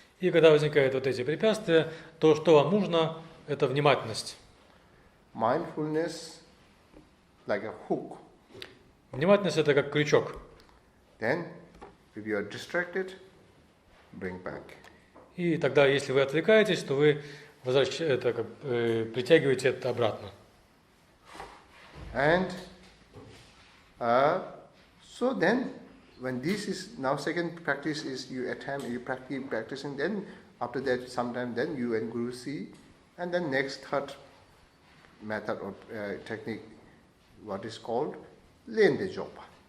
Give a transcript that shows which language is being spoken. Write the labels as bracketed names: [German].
[Russian] И когда возникают вот эти препятствия, то, что вам нужно, это внимательность. [English] Mindfulness like a hook. [Russian] Внимательность это как крючок. [English] Then, if you are distracted, bring back. [Russian] И тогда, если вы отвлекаетесь, то вы притягиваете это обратно. [English] And so then, when this is now second practice is you practice practicing. Then after that, sometime then you and Guru see, and then next third method or technique, what is called Lende Jokpa.